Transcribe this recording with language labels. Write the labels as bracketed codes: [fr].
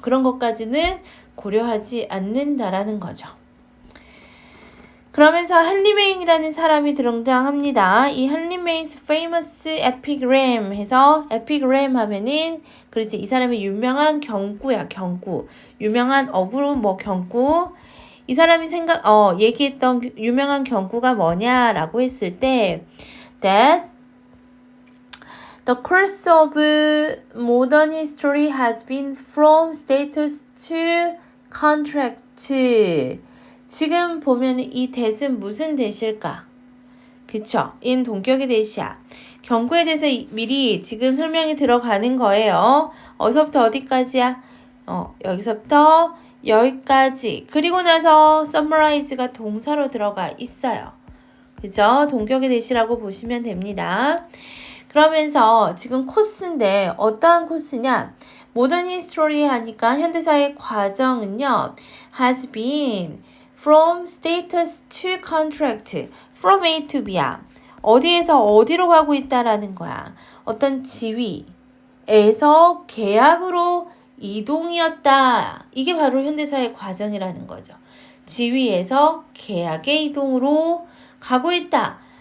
[ko] 그런 것까지는 고려하지 않는다라는 거죠. 그러면서 헨리 메인이라는 사람이 등장합니다. 이 헨리 메인's [en] famous epigram [ko] 해서 epigram 하면은 그렇지 이 사람의 유명한 경구야 경구. 유명한 어구로 뭐 경구. 이 사람이 얘기했던 유명한 경구가 뭐냐라고 했을 때 [en] that the course of modern history has been from status to contract. [ko] 지금 보면 이 that은 무슨 that일까? 그쵸? in 동격의 that이야. 경구에 대해서 미리 지금 설명이 들어가는 거예요. 어디서부터 어디까지야? 여기서부터 여기까지. 그리고 나서 summarize가 동사로 들어가 있어요. 그죠? 동격의 that이라고 보시면 됩니다. 그러면서 지금 코스인데 어떠한 코스냐? 모던 히스토리 하니까 현대사의 과정은요. [en] has been from status to contract. from A to B야. [ko] 어디에서 어디로 가고 있다라는 거야. 어떤 지위에서 계약으로 이동이었다. 이게 바로 현대사의 과정이라는 거죠. 지위에서 계약의 이동으로 가고 있다.